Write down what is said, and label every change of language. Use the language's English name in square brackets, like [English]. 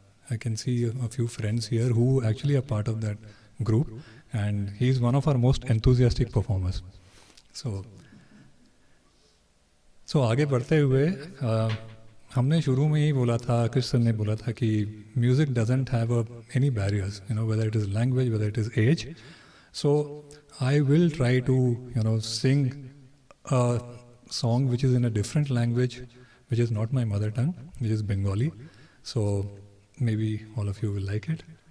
[English] I can see a few friends here who actually are part of that group, and he's one of our most enthusiastic performers. So [Hindi] आगे बढ़ते हुए हमने शुरू में ही बोला था, कृष्ण ने बोला था कि [English] Music doesn't have any barriers, whether it is language, whether it is age. So I will try to sing a song which is in a different language, which is not my mother tongue, which is Bengali. So maybe all of you will like it.